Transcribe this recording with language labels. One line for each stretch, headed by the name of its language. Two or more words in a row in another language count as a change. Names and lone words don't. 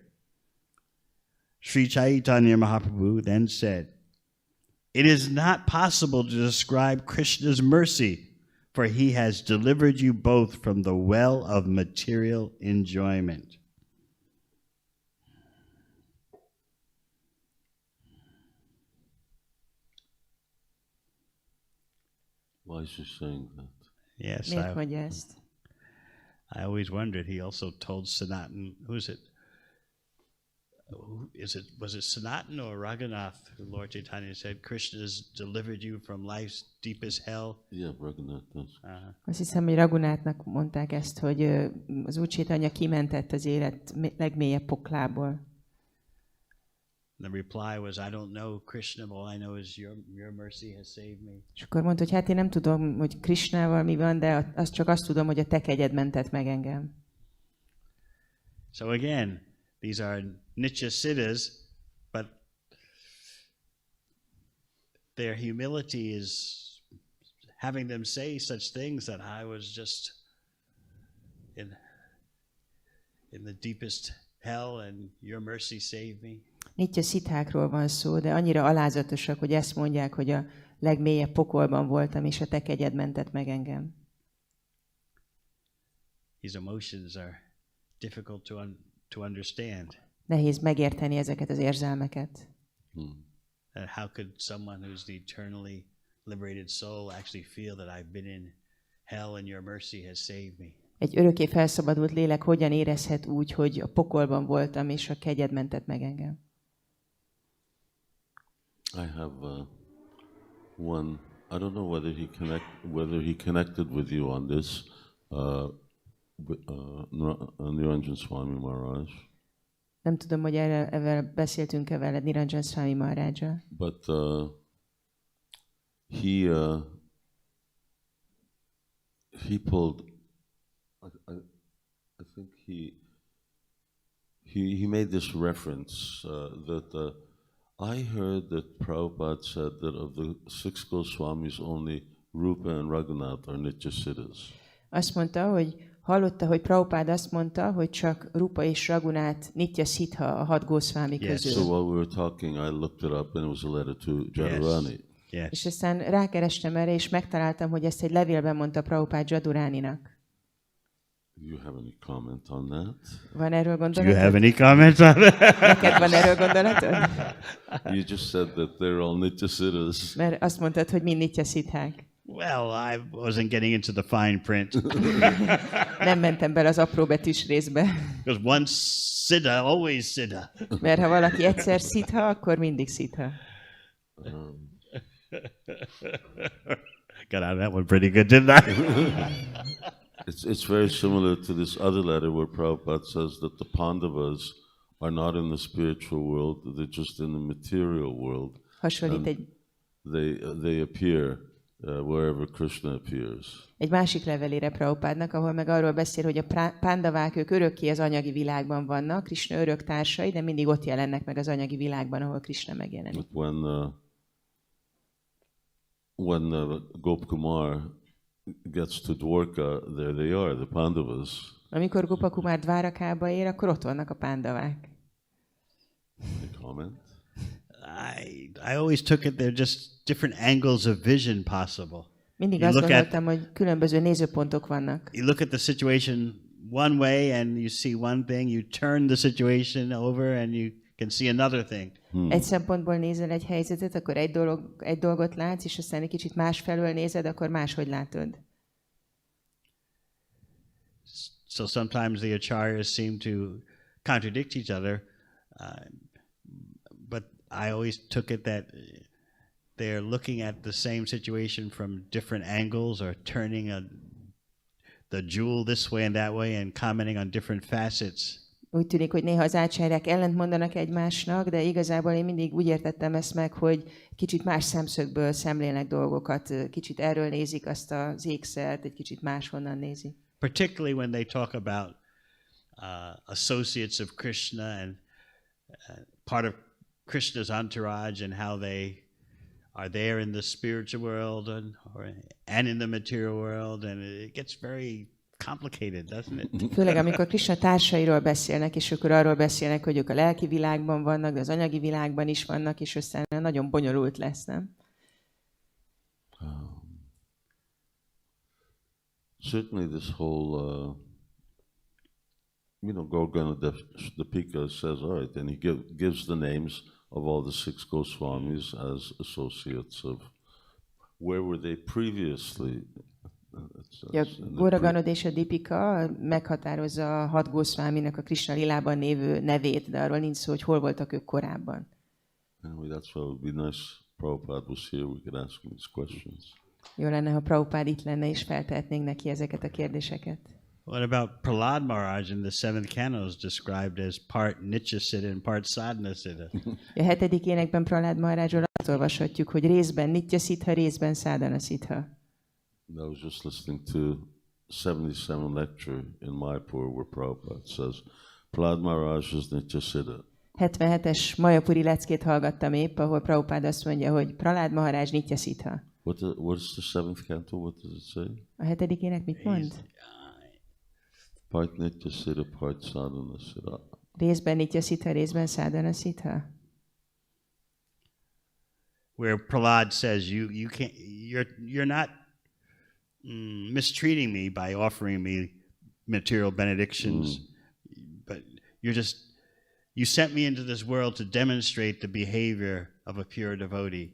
English: Sri Chaitanya Mahaprabhu then said, "It is not possible to describe Krishna's mercy, for he has delivered you both from the well of material enjoyment." Why is he saying that? Yes,
Hungarian: Miért mondja ezt?
English: I always wondered. He also told Sanatan, was it Sanatan or Raghunath, who Lord Chaitanya said, Krishna has delivered you from life's deepest hell? Yeah, Raghunath does.
Hungarian: Azt hiszem, hogy Raghunátnak mondták ezt, hogy az Úr Chaitanya kimentett az élet legmélyebb poklából.
English: The reply was, I don't know Krishna, all I know is your mercy has saved me.
Hungarian: És akkor mondta, hogy hát én nem tudom, hogy Krishnával mi van, de azt tudom, hogy a te kegyed mentett meg engem.
English: So again, these are Nitya Siddhas, but their humility is having them say such things that I was just in the deepest hell and your mercy saved me.
Hungarian: Nitya szithákról van szó, de annyira alázatosak, hogy ezt mondják, hogy a legmélyebb pokolban voltam, és a te kegyed mentett meg engem.
English: These emotions are difficult to understand.
Hungarian: Nehéz megérteni ezeket az érzelmeket.
English: How could someone who's the eternally liberated soul actually feel that I've been in hell and your mercy has saved me?
Hungarian: Egy örökké felszabadult lélek hogyan érezhet úgy, hogy a pokolban voltam, és a kegyed mentett meg engem?
English: I have one. I don't know whether he connected with you on this, Niranjan Swami Maharaj.
Hungarian: Nem tudom, hogy ezzel beszéltünk-e veled Niranjan Swami Maharaja.
English: But he pulled. I think he made this reference that I heard that Prabhupada said that of the 6 Goswamis only Rupa and Raghunath are Nityasiddhas.
Hungarian: Azt mondta, hogy hallotta, hogy Prabhupada azt mondta, hogy csak Rupa és Raghunath Nityasiddha a 6 Goswami közül.
English: So while we were talking, I looked it up and it was a letter to Jadurani. Yes.
Hungarian: És aztán rákerestem erre, és megtaláltam, hogy ezt egy levélben mondta Prabhupada Jaduraninak.
English: Do you have any comment on that?
Hungarian: Van erről
English: Do you
Hungarian: gondolatod?
English: have any comments on that?
Hungarian: Neked van erről gondolatod?
English: You just said that they're all Nityasiddhas.
Hungarian: Mert azt mondtad, hogy mind Nityasiddhák.
English: Well, I wasn't getting into the fine print.
Hungarian: Nem mentem bele az apróbetűs részbe.
English: Because once siddha, always siddha.
Hungarian: Mert ha valaki egyszer szitha, akkor mindig szitha.
English: Got out of that one pretty good, didn't I? It's very similar to this other letter where Prabhupada says that the Pandavas are not in the spiritual world, they're just in the material world.
Hungarian: Hasonlít egy
English: They appear wherever Krishna appears.
Hungarian: egy másik levelére Prabhupádnak, ahol meg arról beszél, hogy a pándavák, ők örökké az anyagi világban vannak, Krishna örök társai, de mindig ott jelennek meg az anyagi világban, ahol Krishna megjelenik.
English: But when Gopkumar gets to Dwarka, there they are, the Pandavas.
Hungarian: Amikor Gopakumar Dvárakába ér, akkor ott vannak a pándavák.
English: Any comment? I always took it they're just different angles of vision possible.
Hungarian: Mindig
English: You
Hungarian: azt
English: look
Hungarian: gondoltam, hogy különböző nézőpontok vannak.
English: You look at the situation one way and you see one thing, you turn the situation over and you can see another thing.
Hungarian: Egy szempontból nézel egy helyzetet, akkor egy dolgot látsz, és aztán egy kicsit másfelől nézed, akkor máshogy látod.
English: So sometimes the acharyas seem to contradict each other, but I always took it that they're looking at the same situation from different angles or turning the jewel this way and that way and commenting on different facets.
Hungarian: Úgy tűnik, hogy néha az ácsárják ellent mondanak egymásnak, de igazából én mindig úgy értettem ezt meg, hogy kicsit más szemszögből szemlélnek dolgokat, kicsit erről nézik azt az ékszert, egy kicsit máshonnan nézik.
English: Particularly when they talk about associates of Krishna and part of Krishna's entourage and how they are there in the spiritual world and in the material world, and it gets very complicated, doesn't it?
Hungarian: Főleg amikor Krishna társairól beszélnek, és akkor arról beszélnek, hogy ők a lelki világban vannak, de az anyagi világban is vannak, és aztán nagyon bonyolult lesz, nem?
English: Certainly this whole, Gorgana Dipika says, all right, and he gives the names of all the 6 Goswamis as associates of, where were they previously?
Hungarian: A Goraganod és a Dipika meghatározza a 6 Goswaminak a Krishna lilában lévő nevét, de arról nincs szó, hogy hol voltak ők korábban.
English: Anyway, that's why it would be nice Prabhupada was here, we could ask him these questions.
Hungarian: Jó lenne, ha Prabhupada itt lenne, és feltehetnénk neki ezeket a kérdéseket.
English: What about Prahlad Maharaj in the 7th canto is described as part Nityasiddha and part Sadhanasiddha?
Hungarian: A 7. énekben Prahlad Maharajról azt olvashatjuk, hogy részben Nityasiddha, részben Sadhanasiddha.
English: I was just listening to 77 lecture in Mayapur where Prabhupada says, Prahlad Maharaj is Nityasiddha.
Hungarian: 77-es Mayapuri leckét hallgattam épp, ahol Prabhupada azt mondja, hogy Prahlad Maharaj Nityasiddha.
English: What's the 7th canto? What does it say?
Hungarian: A 7. ének mit mond?
English: Part Nityasiddha, part Sadhanasiddha.
Hungarian: Részben Nityasiddha, részben Sadhanasiddha.
English: Where Prahlad says you're not mistreating me by offering me material benedictions, but you sent me into this world to demonstrate the behavior of a pure devotee.